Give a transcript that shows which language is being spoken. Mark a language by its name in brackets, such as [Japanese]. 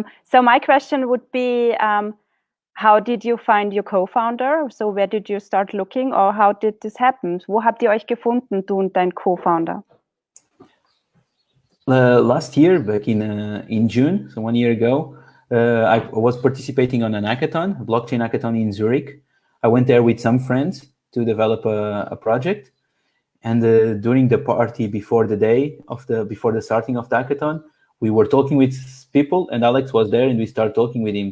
[English] So my question would be, how did you find your co-founder? So where did you start looking, or how did this happen? [German] Wo habt ihr euch gefunden, du und dein Co-founder? [English] Last year, back in June, so 1 year ago, I was participating on an hackathon, a blockchain hackathon in Zurich. I went there with some friends to develop a project. And during the party before the starting of the hackathon, we were talking with people, and Alex was there, and we started talking with him.